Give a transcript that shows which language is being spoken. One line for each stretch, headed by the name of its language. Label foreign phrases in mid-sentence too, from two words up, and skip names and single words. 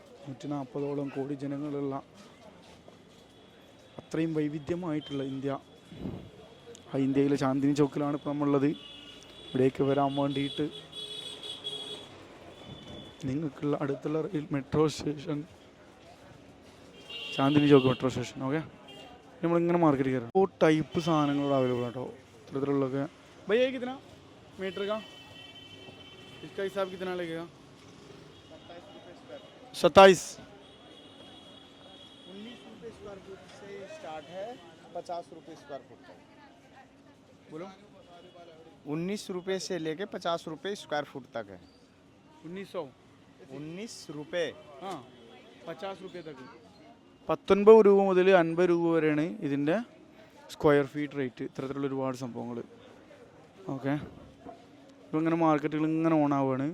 Malayalam: 140ഓളം കോടി ജനങ്ങളുള്ള അത്രയും വൈവിധ്യമായിട്ടുള്ള ഇന്ത്യ. ആ ഇന്ത്യയിലെ ചാന്ദിനി ചൗക്കിലാണ് ഇപ്പോൾ നമ്മളുള്ളത്. ഇവിടേക്ക് വരാൻ വേണ്ടിയിട്ട് നിങ്ങൾക്കുള്ള അടുത്തുള്ള മെട്രോ സ്റ്റേഷൻ चांदनी चौक मेट्रो स्टेशन. ओके, നമ്മളിങ്ങനെ മാർക്കറ്റ് കയറാം. ഓ ടൈപ്പ് സാധനങ്ങൾ അവൈലബിൾ ആട്ടോ ഇത്തരത്തിലുള്ളതൊക്കെ.
Hindi: भैया ये कितना मीटर का? इसका हिसाब कितना लगेगा? 27 19 रुपये
English: square foot
Hindi: से स्टार्ट है 50 रुपये
English: square foot
Hindi: तक। बोलो 19 रुपये से लेके 50 रुपये
English: square foot
Hindi: तक है। 1900 19 रुपये।
Malayalam: ആ 50 രൂപ തക്ക് 19 രൂപ മുതൽ 50 രൂപ വരെയാണ് ഇതിൻ്റെ
English: square feet rate.
Malayalam: ഇത്തരത്തിലുള്ള ഒരുപാട് സംഭവങ്ങൾ. ഓക്കെ, ഇപ്പോൾ ഇങ്ങനെ മാർക്കറ്റുകൾ ഇങ്ങനെ ഓൺ ആവുകയാണ്.